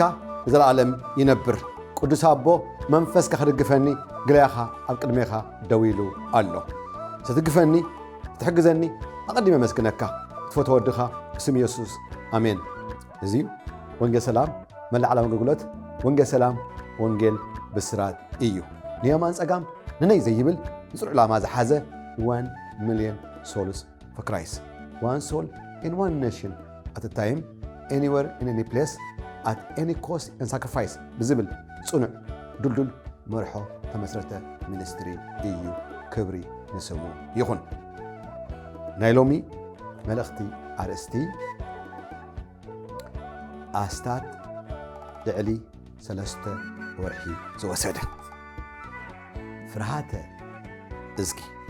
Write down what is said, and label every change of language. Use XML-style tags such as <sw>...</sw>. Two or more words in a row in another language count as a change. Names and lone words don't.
<ti>ንዘለዓለም ይነብር። ቅዱስ ኣቦ መንፈስካ ክድግፈኒ ግልያኻ ኣብ ቅድሜኻ ደው ኢሉ ኣሎ። ስትግፈኒ ትሕግዘኒ ኣቐዲመ መስግነካ ትፈትዎ ወድኻ ብስም ኢየሱስ ኣሜን። እዚ ወንጌል ሰላም መላእ ዓለም ኣገልግሎት ወንጌል ሰላም ወንጌል ብስራት እዩ። ንየማን ጸጋም ንነይ ዘይብል ንጽሩዕ ዕላማ ዝሓዘ</ti> <en>1 million souls for Christ. One soul in one nation at a time, anywhere in any place, at any cost and sacrifice.</en> <ti>ብዝብል ጽኑዕ ዱልዱል መርሖ ተመስረተ ሚኒስትሪ እዩ። ክብሪ ንስሙ ይኹን። ናይ ሎሚ መልእኽቲ ኣርእስቲ ኣስታት ልዕሊ 3 ወርሒ ዝወሰደ ፍርሃተ እዝጊ</ti>